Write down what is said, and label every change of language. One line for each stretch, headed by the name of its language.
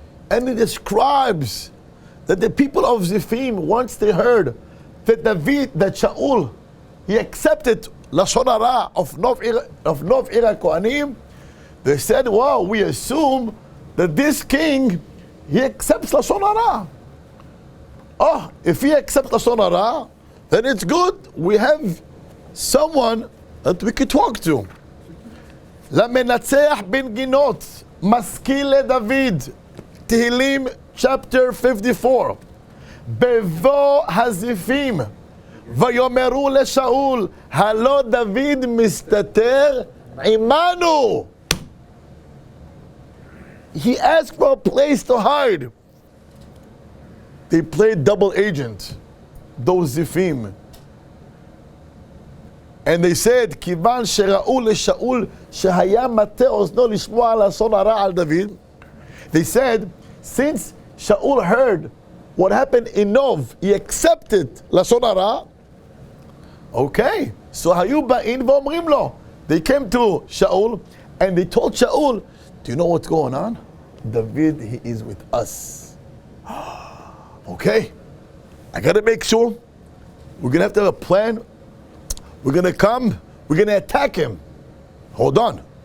English: And he describes that the people of Zifim, once they heard that Shaul, he accepted Lashon Hara of Nov Ir HaKohanim, they said, wow, we assume that this king, he accepts Lashon Hara. Oh, if he accepts Lashon Hara, then it's good. We have someone that we could talk to.
Hebrew: למנצח בנגינות, משכיל לדוד, תהילים chapter 54. בבוא הזיפים, ויאמרו לשאול, הלא דוד מסתתר עמנו.
English: He asked for a place to hide. They played double agent, those Zifim. And they said,
Hebrew: כיוון שראו לשאול שהיה מטה אוזנו לשמוע לשון הרע על דוד.
English: They said, since Shaul heard what happened in Nov, he accepted לשון הרע. Okay, so
Hebrew: היו באים ואומרים לו.
English: They came to Shaul and they told Shaul, do you know what's going on? David, he is with us. Okay, I gotta make sure. We're gonna have to have a plan. We're gonna come. We're gonna attack him. Hold on.